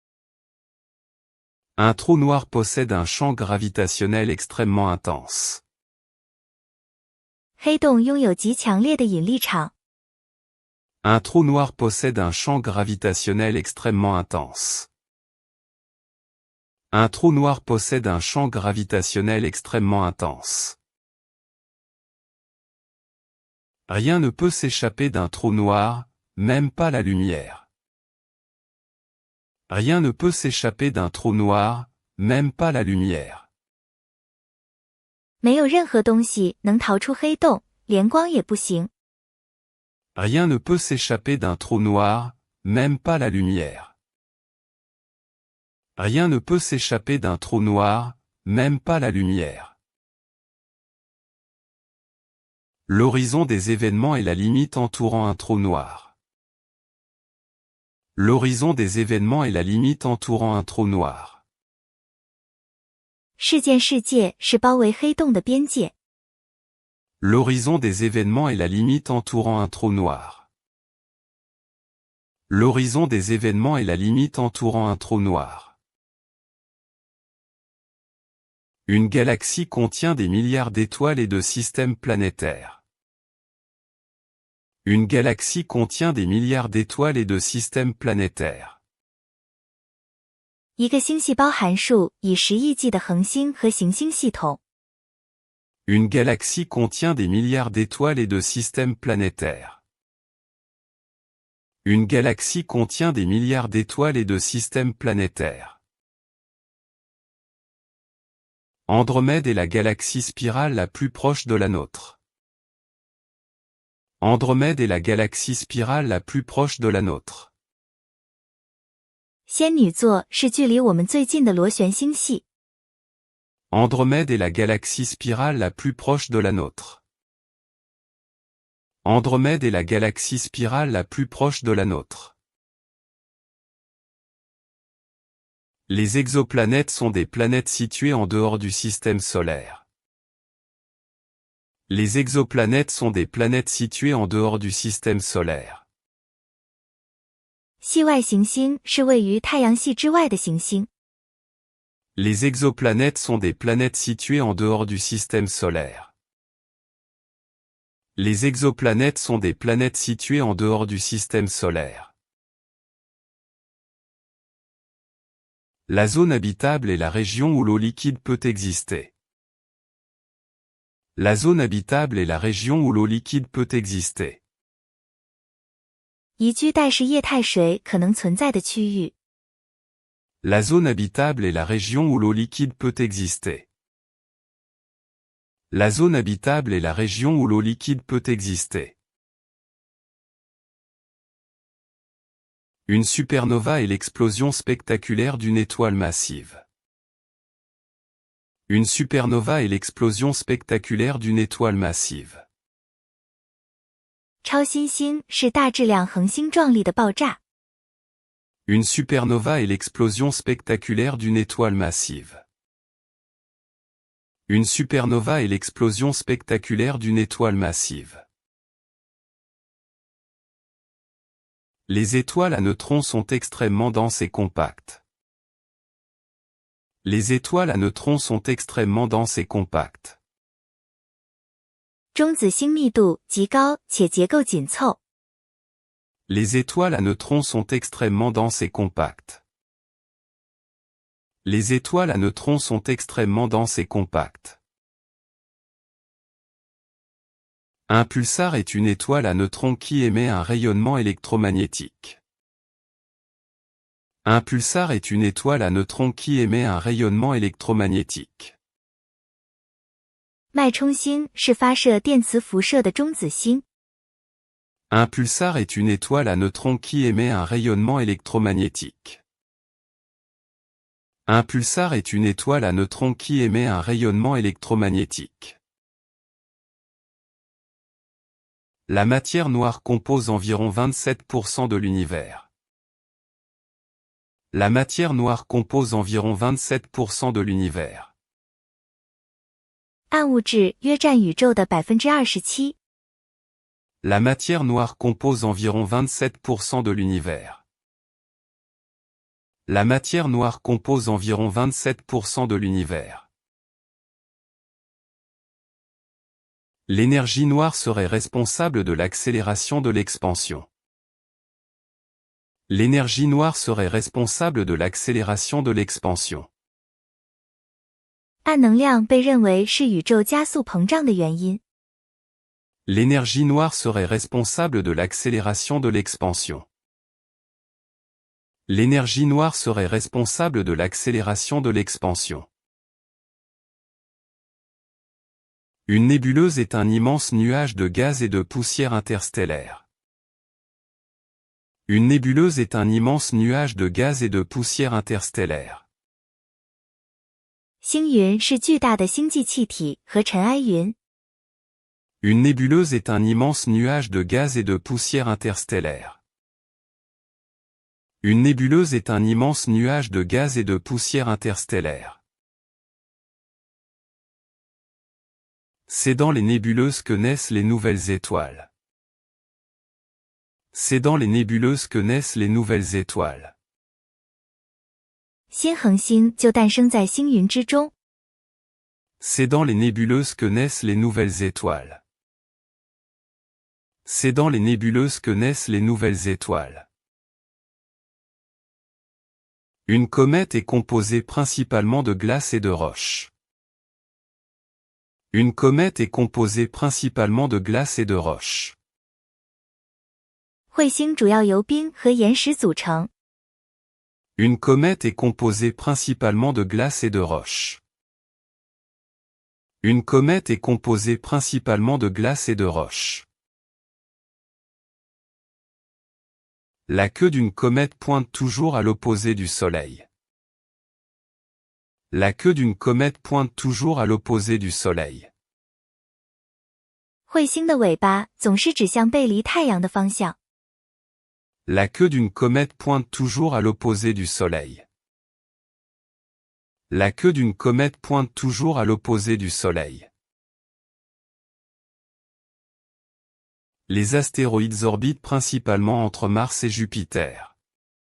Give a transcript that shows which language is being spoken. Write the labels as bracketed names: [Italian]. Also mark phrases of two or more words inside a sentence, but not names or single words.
[French] Un trou noir possède un champ gravitationnel extrêmement intense. [Chinese] 黑洞拥有极强烈的引力场。 [French] Un trou noir possède un champ gravitationnel extrêmement intense. Un trou noir possède un champ gravitationnel extrêmement intense. Rien ne peut s'échapper d'un trou noir, même pas la lumière. Rien ne peut s'échapper d'un trou noir, même pas la lumière. [Chinese] 没有任何东西能逃出黑洞，连光也不行。 [French] Rien ne peut s'échapper d'un trou noir, même pas la lumière. Rien ne peut s'échapper d'un trou noir, même pas la lumière. L'horizon des événements est la limite entourant un trou noir. L'horizon des événements est la limite entourant un trou noir. [Chinese] 事件世界是包围黑洞的边界。 [French] L'horizon des événements est la limite entourant un trou noir. L'horizon des événements est la limite entourant un trou noir. Une galaxie contient des milliards d'étoiles et de systèmes planétaires. Une galaxie contient des milliards d'étoiles et de systèmes planétaires. [Chinese] 一个星系包含数以10亿计的恒星和行星系统。 [French] Une galaxie contient des milliards d'étoiles et de systèmes planétaires. Une galaxie contient des milliards d'étoiles et de systèmes planétaires. Andromède est la galaxie spirale la plus proche de la nôtre. Andromède est la galaxie spirale la plus proche de la nôtre. [Chinese] 仙女座是距离我们最近的螺旋星系。 [French] Andromède est la galaxie spirale la plus proche de la nôtre. Andromède est la galaxie spirale la plus proche de la nôtre. Les exoplanètes sont des planètes situées en dehors du système solaire. Les exoplanètes sont des planètes situées en dehors du système solaire. [Chinese] 系外行星是位于太阳系之外的行星。 [French] Les exoplanètes sont des planètes situées en dehors du système solaire. Les exoplanètes sont des planètes situées en dehors du système solaire. La zone habitable est la région où l'eau liquide peut exister. La zone habitable est la région où l'eau liquide peut exister. [Chinese] 宜居带是液态水可能存在的区域。 [French] La zone habitable est la région où l'eau liquide peut exister. La zone habitable est la région où l'eau liquide peut exister. Une supernova est l'explosion spectaculaire d'une étoile massive. Une supernova est l'explosion spectaculaire d'une étoile massive. [Chinese] 超新星是大质量恒星壮丽的爆炸。 [French] Une supernova est l'explosion spectaculaire d'une étoile massive. Une supernova est l'explosion spectaculaire d'une étoile massive. Les étoiles à neutrons sont extrêmement denses et compactes. Les étoiles à neutrons sont extrêmement denses et compactes. [Chinese] 中子星密度极高且结构紧凑。 [French] Les étoiles à neutrons sont extrêmement denses et compactes. Les étoiles à neutrons sont extrêmement denses et compactes. Un pulsar est une étoile à neutrons qui émet un rayonnement électromagnétique. Un pulsar est une étoile à neutrons qui émet un rayonnement électromagnétique. [Chinese] 脉冲星是发射电磁辐射的中子星。 [French] Un pulsar est une étoile à neutrons qui émet un rayonnement électromagnétique. Un pulsar est une étoile à neutrons qui émet un rayonnement électromagnétique. La matière noire compose environ 27% de l'univers. La matière noire compose environ 27% de l'univers. [Chinese] 暗物质约占宇宙的27%。 [French] La matière noire compose environ 27% de l'univers. La matière noire compose environ 27% de l'univers. L'énergie noire serait responsable de l'accélération de l'expansion. L'énergie noire serait responsable de l'accélération de l'expansion. [Chinese] 暗能量被认为是宇宙加速膨胀的原因。 [French] L'énergie noire serait responsable de l'accélération de l'expansion. L'énergie noire serait responsable de l'accélération de l'expansion. Une nébuleuse est un immense nuage de gaz et de poussière interstellaire. Une nébuleuse est un immense nuage de gaz et de poussière interstellaire. [Chinese] 星云是巨大的星际气体和尘埃云。 [French] Une nébuleuse est un immense nuage de gaz et de poussière interstellaire. Une nébuleuse est un immense nuage de gaz et de poussière interstellaire. C'est dans les nébuleuses que naissent les nouvelles étoiles. C'est dans les nébuleuses que naissent les nouvelles étoiles. [Chinese] 新恒星就诞生在星云之中。 [French] C'est dans les nébuleuses que naissent les nouvelles étoiles. C'est dans les nébuleuses que naissent les nouvelles étoiles. Une comète est composée principalement de glace et de roches. Une comète est composée principalement de glace et de roches. [Chinese] 彗星主要由冰和岩石组成。 [French] Une comète est composée principalement de glace et de roches. Une comète est composée principalement de glace et de roches. La queue d'une comète pointe toujours à l'opposé du Soleil. La queue d'une comète pointe toujours à l'opposé du Soleil. [Chinese] 彗星的尾巴总是指向背离太阳的方向。 [French] La queue d'une comète pointe toujours à l'opposé du Soleil. La queue d'une comète pointe toujours à l'opposé du Soleil. Les astéroïdes orbitent principalement entre Mars et Jupiter.